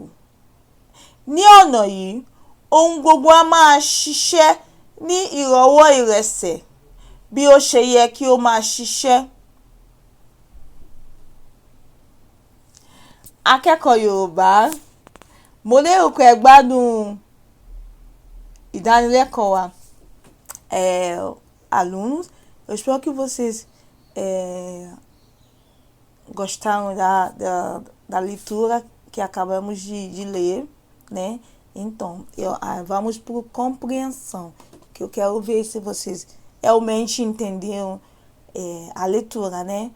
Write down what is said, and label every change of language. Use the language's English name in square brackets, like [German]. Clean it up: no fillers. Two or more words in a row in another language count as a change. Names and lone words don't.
[Yoruba] Ní ọ̀nà yìí, ohun gbogbo á máa ṣiṣẹ́ ní ìrọ̀wọ́ ìrẹsẹ̀ bí ó ṣe yẹ kí ó máa ṣiṣẹ́. Akẹ́kọ̀ọ́ Yorùbá, mo lérò pé ẹ gbádùn ìdánilẹ́kọ̀ọ́ wa. [Portuguese] Alunos, eu espero que vocês gostaram da leitura que acabamos de ler, né? Então, vamos por compreensão, que eu quero ver se vocês realmente entenderam a leitura, né?